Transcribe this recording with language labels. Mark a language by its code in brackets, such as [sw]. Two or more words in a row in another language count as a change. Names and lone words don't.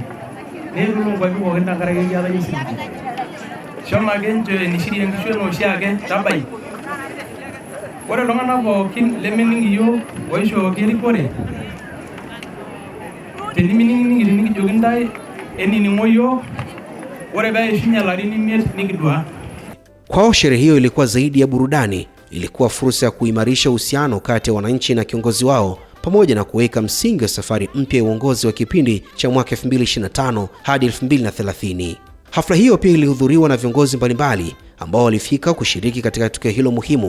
[mas] Neetuo nkwapi pookin tenkaraki keetae osiligi. Shomo ake nchoo enishirie nkishu eno oshiake tabai. Ore iltung'anak pookin lemening iyiok oishooki erikore, tenimining nikijoki ntae enining'o iyiok, ore peishunye ilarin 5 nikidua. [sw] Kwao sherehe hiyo ilikuwa zaidi ya burudani, ilikuwa fursa ya kuimarisha uhusiano kati ya wananchi na kiongozi wao pamoja na kuweka msingi wa safari mpya ya uongozi wa kipindi cha mwaka 2025 hadi 2030. Hafla hiyo pia ilihudhuriwa na viongozi mbalimbali ambao walifika kushiriki katika tukio hilo muhimu.